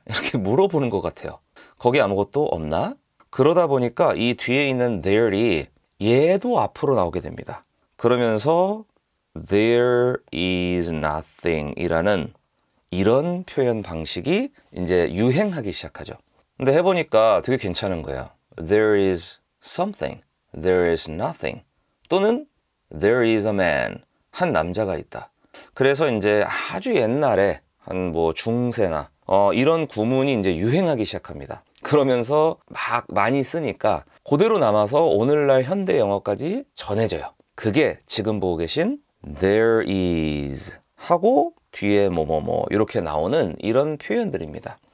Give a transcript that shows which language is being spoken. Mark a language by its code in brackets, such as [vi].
[ko] 이렇게 물어보는 것 같아요. 거기 아무것도 없나? 그러다 보니까 이 뒤에 있는 there이 얘도 앞으로 나오게 됩니다. 그러면서 [en] There is nothing [ko] 이라는 이런 표현 방식이 이제 유행하기 시작하죠. 근데 해보니까 되게 괜찮은 거예요. [en] There is something, there is nothing [ko] 또는 [en] There is a man, [ko] 한 남자가 있다. 그래서 이제 아주 옛날에 한 뭐 중세나 이런 구문이 이제 유행하기 시작합니다. 그러면서 막 많이 쓰니까 그대로 남아서 오늘날 현대 영어까지 전해져요. 그게 지금 보고 계신 There is 하고 뒤에 뭐뭐뭐 이렇게 나오는 이런 표현들입니다.